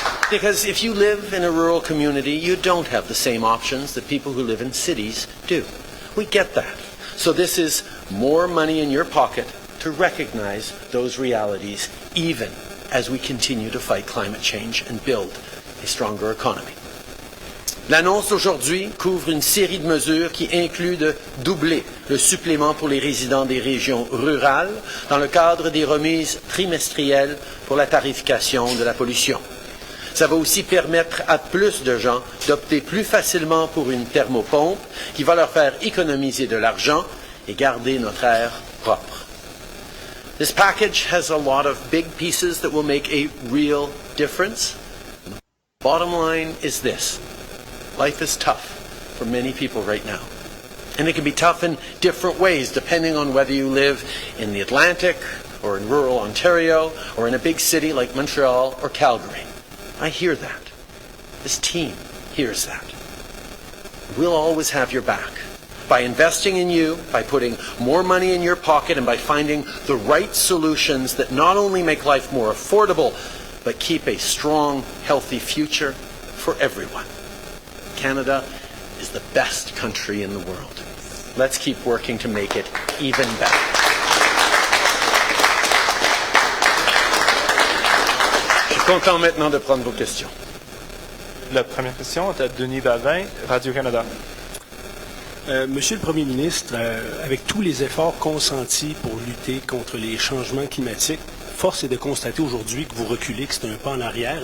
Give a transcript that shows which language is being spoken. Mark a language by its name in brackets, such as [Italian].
[English] Because if you live in a rural community, you don't have the same options that people who live in cities do. We get that. So this is more money in your pocket to recognize those realities, even as we continue to fight climate change and build a stronger economy. [French] L'annonce d'aujourd'hui couvre une série de mesures qui incluent de doubler le supplément pour les résidents des régions rurales dans le cadre des remises trimestrielles pour la tarification de la pollution. Ça va aussi permettre à plus de gens d'opter plus facilement pour une thermopompe qui va leur faire économiser de l'argent et garder notre air propre. [English] This package has a lot of big pieces that will make a real difference. The bottom line is this. Life is tough for many people right now. And it can be tough in different ways depending on whether you live in the Atlantic or in rural Ontario or in a big city like Montreal or Calgary. I hear that. This team hears that. We'll always have your back. By investing in you, by putting more money in your pocket, and by finding the right solutions that not only make life more affordable, but keep a strong, healthy future for everyone. Canada is the best country in the world. Let's keep working to make it even better. [French] Je suis content maintenant de prendre vos questions. La première question est à Denis Davin, Radio-Canada. Monsieur le Premier ministre, avec tous les efforts consentis pour lutter contre les changements climatiques, force est de constater aujourd'hui que vous reculez, que c'est un pas en arrière.